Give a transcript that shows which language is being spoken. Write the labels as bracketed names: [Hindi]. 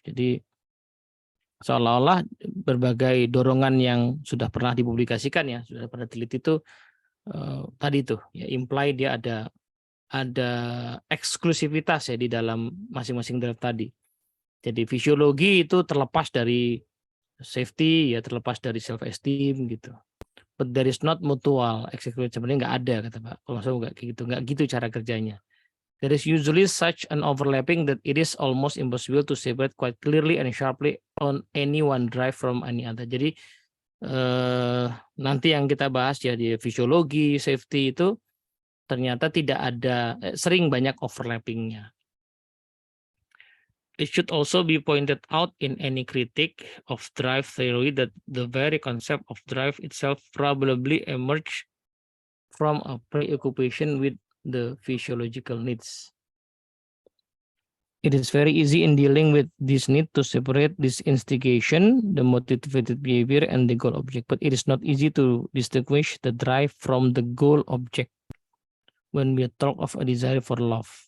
[Indonesian] Jadi seolah-olah berbagai dorongan yang sudah pernah dipublikasikan ya, sudah pernah diteliti itu tadi itu ya, imply dia ada eksklusivitas ya di dalam masing-masing drive tadi. Jadi fisiologi itu terlepas dari safety ya, terlepas dari self esteem gitu. [English] But there is not mutual exclusivity, [Indonesian] sebenarnya nggak ada kata Pak. Kalau saya nggak gitu cara kerjanya. [English] There is usually such an overlapping that it is almost impossible to separate quite clearly and sharply on any one drive from any other. [Indonesian] Jadi nanti yang kita bahas ya di fisiologi, safety itu ternyata tidak ada, sering banyak overlappingnya. [English] It should also be pointed out in any critique of drive theory that the very concept of drive itself probably emerged from a preoccupation with the physiological needs. It is very easy in dealing with this need to separate this instigation, the motivated behavior, and the goal object, but it is not easy to distinguish the drive from the goal object when we talk of a desire for love.